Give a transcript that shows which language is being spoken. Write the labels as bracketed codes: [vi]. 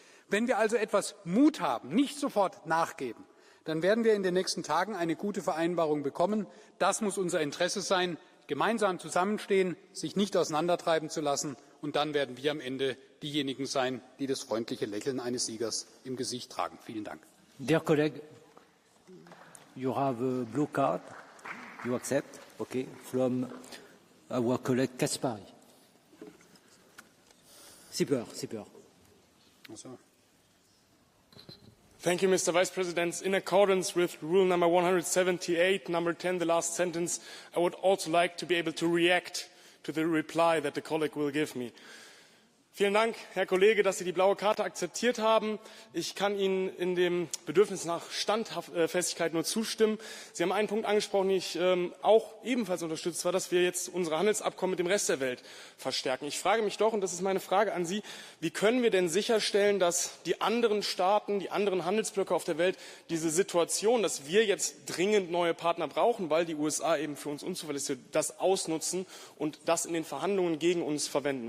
[de] Wenn wir also etwas Mut haben, nicht sofort nachgeben, dann werden wir in den nächsten Tagen eine gute Vereinbarung bekommen. Das muss unser Interesse sein. Gemeinsam zusammenstehen, sich nicht auseinandertreiben zu lassen, und dann werden wir am Ende diejenigen sein, die das freundliche Lächeln eines Siegers im Gesicht tragen. Vielen Dank. [en] Dear colleague, you have a blue card. You accept? Okay. From our colleague Caspary. Sipper. Thank you, Mr. Vice President. In accordance with rule number 178, number 10, the last sentence, I would also like to be able to react to the reply that the colleague will give me. [de] Vielen Dank, Herr Kollege, dass Sie die blaue Karte akzeptiert haben. Ich kann Ihnen in dem Bedürfnis nach Standfestigkeit nur zustimmen. Sie haben einen Punkt angesprochen, den ich auch ebenfalls unterstützt, war, dass wir jetzt unsere Handelsabkommen mit dem Rest der Welt verstärken. Ich frage mich doch, und das ist meine Frage an Sie, wie können wir denn sicherstellen, dass die anderen Staaten, die anderen Handelsblöcke auf der Welt diese Situation, dass wir jetzt dringend neue Partner brauchen, weil die USA eben für uns unzuverlässig sind, das ausnutzen und das in den Verhandlungen gegen uns verwenden?